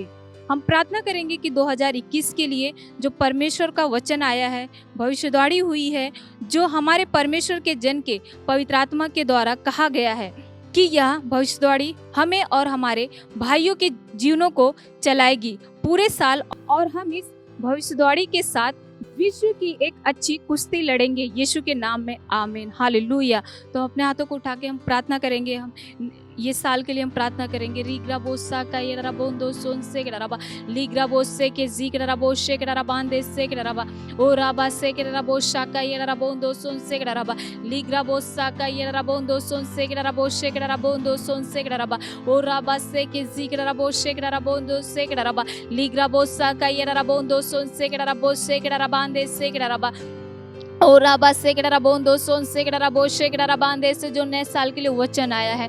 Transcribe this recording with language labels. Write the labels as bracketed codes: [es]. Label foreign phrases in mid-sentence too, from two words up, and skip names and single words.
[hi] हम प्रार्थना करेंगे कि 2021 के लिए जो परमेश्वर का वचन आया है, भविष्यवाणी हुई है, जो हमारे परमेश्वर के जन के पवित्र आत्मा के द्वारा कहा गया है कि यह भविष्यवाणी हमें और हमारे भाइयों के जीवनों को चलाएगी पूरे साल और हम इस भविष्यवाणी के साथ विश्व की एक अच्छी कुश्ती लड़ेंगे यीशु के नाम में आमीन हालेलुया। तो अपने हाथों को उठा के हम प्रार्थना करेंगे, हम ये साल के लिए हम प्रार्थना करेंगे। रीग्रा बोसा का ये रबोंदो सोन से रबा लीग्रा बोसे के जीग्रा रबो शेकरा रबांदे से रबा ओ राबा से के रबोशा का ये रबोंदो सोन से रबा लीग्रा बोसा का ये रबोंदो सोन से रबो शेकरा रबोंदो सोन से रबा ओ राबा से के जीग्रा रबो शेकरा रबोंदो से रबा लीग्रा बोसा का ये रबोंदो सोन से रबो शेकरा रबांदे से रबा ओ राबा सेकड़ा रबोंदो सोन सेकड़ा रबो शेकड़ा रबांदे से जो नए साल के लिए वचन आया है।